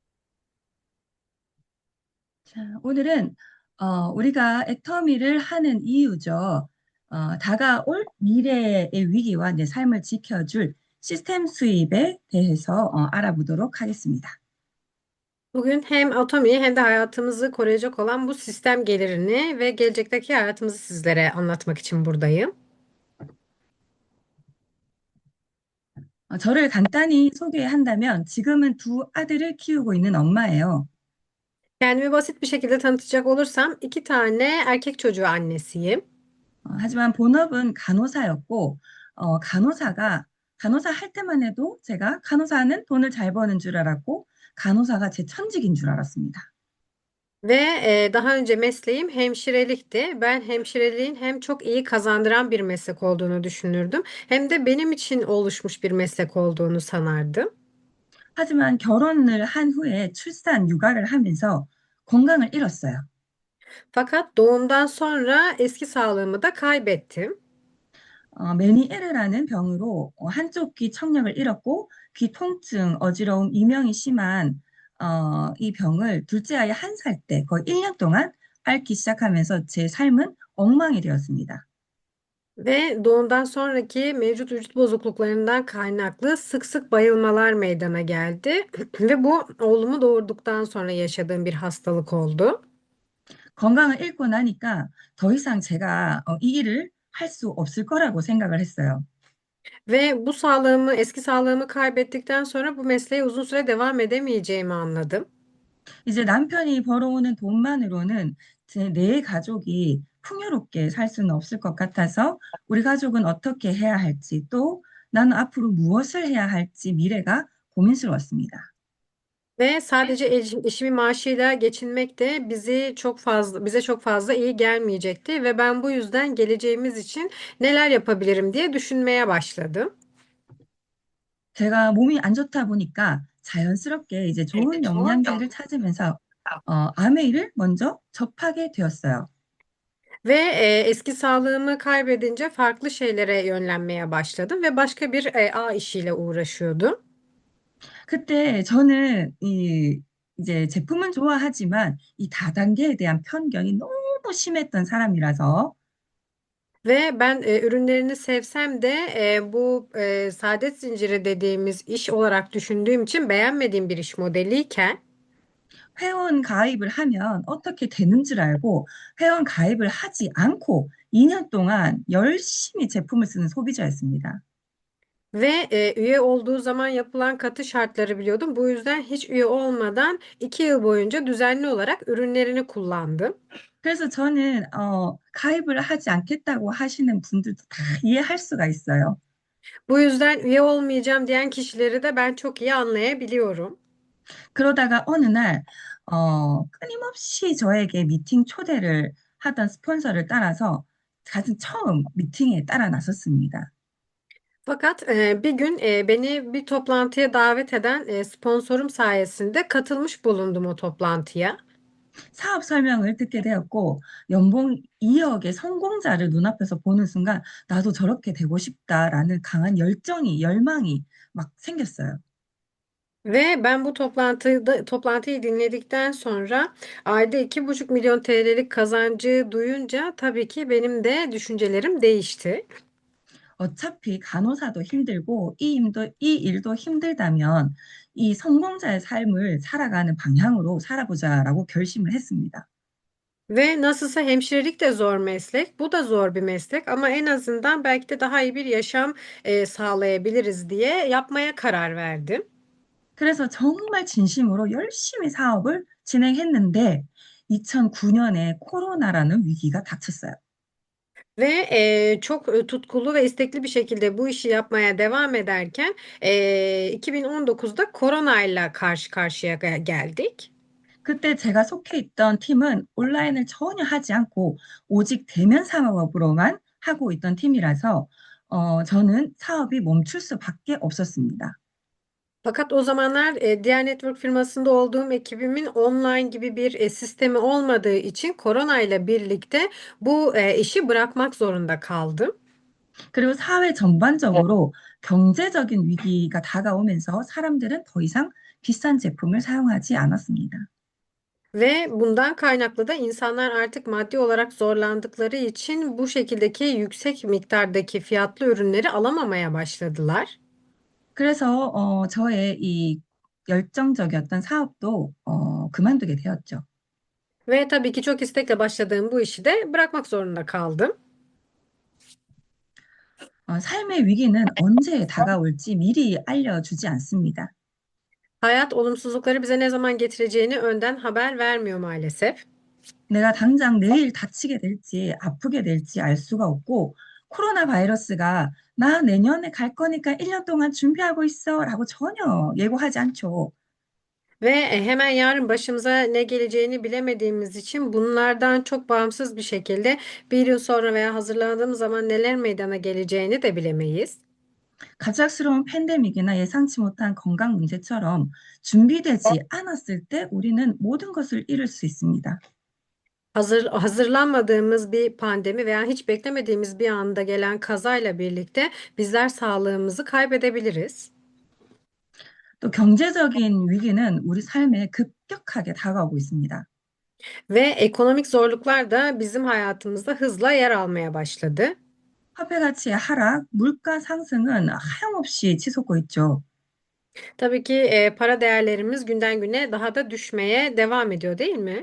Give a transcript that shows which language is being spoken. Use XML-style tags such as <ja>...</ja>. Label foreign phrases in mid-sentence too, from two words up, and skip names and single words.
<ko>자, 오늘은 우리가 애터미를 하는 이유죠. 다가올 미래의 위기와 내 삶을 지켜줄 시스템 수입에 대해서 알아보도록 하겠습니다.</ko> <tr>Bugün hem Atomi'yi hem de hayatımızı koruyacak olan bu sistem gelirini ve gelecekteki hayatımızı sizlere anlatmak için buradayım.</tr> <ko>저를 간단히 소개한다면 지금은 두 아들을 키우고 있는 엄마예요.</ko> <tr>Kendimi basit bir şekilde tanıtacak olursam iki tane erkek çocuğu annesiyim.</tr> <ko>하지만 본업은 간호사였고, 간호사 할 때만 해도 제가 간호사는 돈을 잘 버는 줄 알았고, 간호사가 제 천직인 줄 알았습니다.</ko> <tr>Ve daha önce mesleğim hemşirelikti. Ben hemşireliğin hem çok iyi kazandıran bir meslek olduğunu düşünürdüm, hem de benim için oluşmuş bir meslek olduğunu sanardım.</tr> <ko>하지만 결혼을 한 후에 출산, 육아를 하면서 건강을 잃었어요.</ko> <tr>Fakat doğumdan sonra eski sağlığımı da kaybettim.</tr> <ko>메니에르라는 병으로 한쪽 귀 청력을 잃었고, 귀 통증, 어지러움, 이명이 심한 이 병을 둘째 아이 한 살 때 거의 1년 동안 앓기 시작하면서 제 삶은 엉망이 되었습니다.</ko> <tr>Ve doğumdan sonraki mevcut vücut bozukluklarından kaynaklı sık sık bayılmalar meydana geldi. Ve bu oğlumu doğurduktan sonra yaşadığım bir hastalık oldu.</tr> <ko>건강을 잃고 나니까 더 이상 제가 이 일을 할 수 없을 거라고 생각을 했어요.</ko> <tr>Ve bu sağlığımı, eski sağlığımı kaybettikten sonra bu mesleğe uzun süre devam edemeyeceğimi anladım.</tr> <ko>이제 남편이 벌어오는 돈만으로는 제 네 가족이 풍요롭게 살 수는 없을 것 같아서 우리 가족은 어떻게 해야 할지 또 나는 앞으로 무엇을 해야 할지 미래가 고민스러웠습니다.</ko> <tr>Ve sadece eşimin maaşıyla geçinmek de bize çok fazla iyi gelmeyecekti ve ben bu yüzden geleceğimiz için neler yapabilirim diye düşünmeye başladım.</tr> <ko>제가 몸이 안 좋다 보니까 자연스럽게 이제 좋은 영양제를 찾으면서 아메이를 먼저 접하게 되었어요.</ko> <tr>Ve eski sağlığımı kaybedince farklı şeylere yönlenmeye başladım ve başka bir ağ işiyle uğraşıyordum.</tr> <ko>그때 저는 이제 제품은 좋아하지만 이 다단계에 대한 편견이 너무 심했던 사람이라서</ko> <tr>Ve ben ürünlerini sevsem de bu saadet zinciri dediğimiz iş olarak düşündüğüm için beğenmediğim bir iş modeliyken</tr> <ko>회원 가입을 하면 어떻게 되는 줄 알고 회원 가입을 하지 않고 2년 동안 열심히 제품을 쓰는 소비자였습니다.</ko> <tr>ve üye olduğu zaman yapılan katı şartları biliyordum. Bu yüzden hiç üye olmadan 2 yıl boyunca düzenli olarak ürünlerini kullandım.</tr> <ko>그래서 저는 가입을 하지 않겠다고 하시는 분들도 다 이해할 수가 있어요.</ko> <tr>Bu yüzden üye olmayacağım diyen kişileri de ben çok iyi anlayabiliyorum.</tr> <ko>그러다가 어느 날 끊임없이 저에게 미팅 초대를 하던 스폰서를 따라서 가장 처음 미팅에 따라 나섰습니다.</ko> <tr>Fakat bir gün beni bir toplantıya davet eden sponsorum sayesinde katılmış bulundum o toplantıya.</tr> <ko>사업 설명을 듣게 되었고 연봉 2억의 성공자를 눈앞에서 보는 순간 나도 저렇게 되고 싶다라는 강한 열망이 막 생겼어요.</ko> <tr>Ve ben bu toplantıyı dinledikten sonra ayda 2,5 milyon TL'lik kazancı duyunca tabii ki benim de düşüncelerim değişti.</tr> <ko>어차피 간호사도 힘들고 이 일도 힘들다면 이 성공자의 삶을 살아가는 방향으로 살아보자라고 결심을 했습니다.</ko> <tr>Ve nasılsa hemşirelik de zor meslek, bu da zor bir meslek ama en azından belki de daha iyi bir yaşam sağlayabiliriz diye yapmaya karar verdim.</tr> <ko>그래서 정말 진심으로 열심히 사업을 진행했는데 2009년에 코로나라는 위기가 닥쳤어요.</ko> <tr>Ve çok tutkulu ve istekli bir şekilde bu işi yapmaya devam ederken 2019'da koronayla karşı karşıya geldik.</tr> <ko>그때 제가 속해 있던 팀은 온라인을 전혀 하지 않고 오직 대면 상업으로만 하고 있던 팀이라서 저는 사업이 멈출 수밖에 없었습니다.</ko> <tr>Fakat o zamanlar diğer network firmasında olduğum ekibimin online gibi bir sistemi olmadığı için koronayla birlikte bu işi bırakmak zorunda kaldım.</tr> <ko>그리고 사회 전반적으로 경제적인 위기가 다가오면서 사람들은 더 이상 비싼 제품을 사용하지 않았습니다.</ko> <tr>Ve bundan kaynaklı da insanlar artık maddi olarak zorlandıkları için bu şekildeki yüksek miktardaki fiyatlı ürünleri alamamaya başladılar.</tr> <ko>그래서 저의 이 열정적이었던 사업도 그만두게 되었죠.</ko> <tr>Ve tabii ki çok istekle başladığım bu işi de bırakmak zorunda kaldım.</tr> <ko>삶의 위기는 언제 다가올지 미리 알려주지 않습니다.</ko> <tr>Hayat olumsuzlukları bize ne zaman getireceğini önden haber vermiyor maalesef.</tr> <ko>내가 당장 내일 다치게 될지 아프게 될지 알 수가 없고 코로나 바이러스가 나 내년에 갈 거니까 1년 동안 준비하고 있어라고 전혀 예고하지 않죠.</ko> <tr>Ve hemen yarın başımıza ne geleceğini bilemediğimiz için bunlardan çok bağımsız bir şekilde 1 yıl sonra veya hazırlandığımız zaman neler meydana geleceğini de bilemeyiz.</tr> <ko>갑작스러운 팬데믹이나 예상치 못한 건강 문제처럼 준비되지 않았을 때 우리는 모든 것을 잃을 수 있습니다.</ko> <tr>Hazırlanmadığımız bir pandemi veya hiç beklemediğimiz bir anda gelen kazayla birlikte bizler sağlığımızı kaybedebiliriz.</tr> <ko>또 경제적인 위기는 우리 삶에 급격하게 다가오고 있습니다.</ko> <tr>Ve ekonomik zorluklar da bizim hayatımızda hızla yer almaya başladı.</tr> <ko>화폐 가치의 하락, 물가 상승은 하염없이 치솟고 있죠.</ko> <tr>Tabii ki para değerlerimiz günden güne daha da düşmeye devam ediyor, değil mi?</tr>